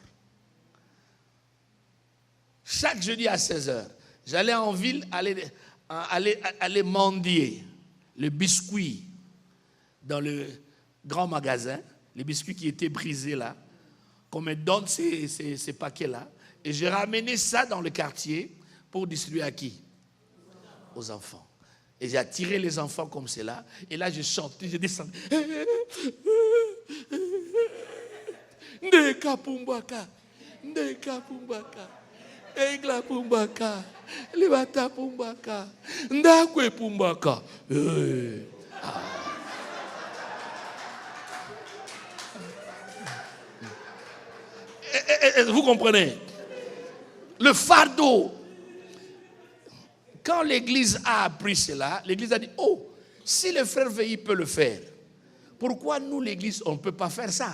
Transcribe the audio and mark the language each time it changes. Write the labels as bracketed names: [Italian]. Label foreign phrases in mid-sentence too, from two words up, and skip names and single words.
[French] Chaque jeudi à 16h, j'allais en ville aller mendier le biscuit dans le grand magasin, les biscuits qui étaient brisés là, qu'on me donne ces paquets-là, et j'ai ramené ça dans le quartier pour distribuer à qui? Aux enfants. Et j'ai attiré les enfants comme cela, et là je chantais, je descendais. [Lingala] Ndeka pumbaka, ndeka pumbaka. Egla pumbaka, libata pumbaka, ndakwe pumbaka. [French] Vous comprenez? Le fardeau. Quand l'église a appris cela, l'église a dit, oh, si le frère Veilly peut le faire, pourquoi nous, l'église, on ne peut pas faire ça?